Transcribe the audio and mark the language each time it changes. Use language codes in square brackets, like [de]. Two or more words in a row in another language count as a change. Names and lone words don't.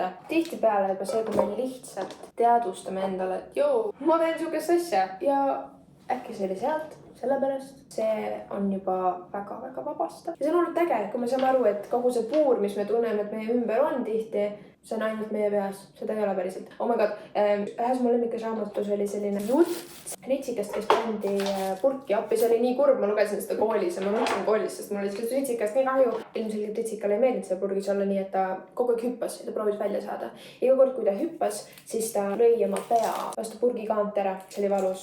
[et] Tihtipeale juba see, kui me lihtsalt teadvustame endale, et joo, ma teen sugust asja ja äkki see oli sealt, sellepärast see on juba väga-väga vabastav. Ja see on olnud äge, kui me saame aru, et kogu see puur, mis me tunneme, et meie ümber on tihti, see on ainult meie peas, seda ei ole päriselt. [en] Oh my god, [et] ühes mu lemmikas raamatus oli selline jutt ritsikast, kes pandi purki appi, see oli nii kurb, ma lugesin seda koolis ja ma mõtlesin koolis, sest mul oli sellest ritsikast nii kahju. Ilmselgelt ritsikale ei meeldinud seal purgis olla nii, et ta kogu aeg hüppas ja ta proovis välja saada. Iga kord, kui ta hüppas, siis ta lõi oma pea vastu purgikaant ära, see oli valus.